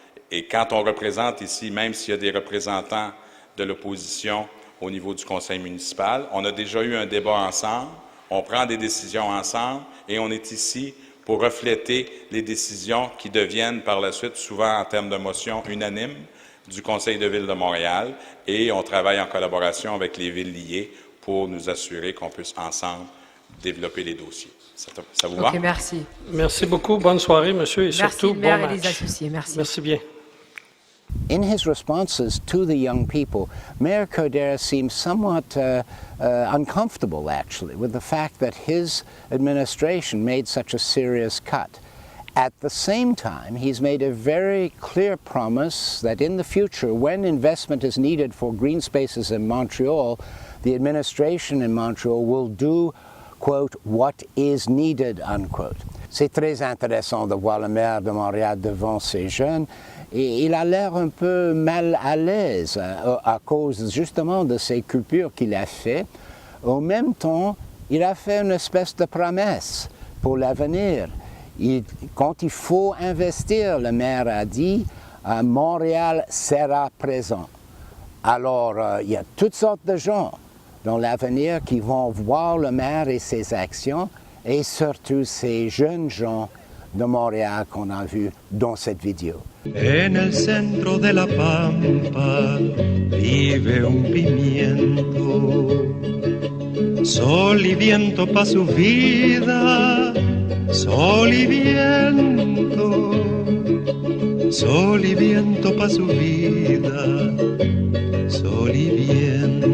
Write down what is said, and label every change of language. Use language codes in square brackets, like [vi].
[fr] Et quand on représente ici, même s'il y a des représentants de l'opposition au niveau du conseil municipal, on a déjà eu un débat ensemble, on prend des décisions ensemble et on est ici pour refléter les décisions qui deviennent par la suite, souvent en termes de motion unanime, du Conseil de Ville de Montréal et on travaille en collaboration avec les villes liées pour nous assurer qu'on puisse ensemble développer les dossiers. Ça vous va? Ok, merci. Merci beaucoup. Bonne soirée, monsieur, et surtout, bon match. Merci, le maire et les associés. Merci. Merci bien. [en] In his responses to the young people, Mayor Coderre seems somewhat uncomfortable, actually, with the fact that his administration made such a serious cut. At the same time, he's made a very clear promise that in the future, when investment is needed for green spaces in Montreal, the administration in Montreal will do, quote, what is needed, unquote. [fr] C'est très intéressant de voir le maire de Montréal devant ces jeunes. Et il a l'air un peu mal à l'aise à cause justement de ces coupures qu'il a fait. En même temps, il a fait une espèce de promesse pour l'avenir. Quand il faut investir, le maire a dit, Montréal sera présent. Alors, il y a toutes sortes de gens dans l'avenir qui vont voir le maire et ses actions, et surtout ces jeunes gens de Montréal qu'on a vus dans cette vidéo. [es] En el centro de la pampa vive un pimiento, sol y viento pa' su vida, sol y viento, sol y viento pa' su vida, sol y viento.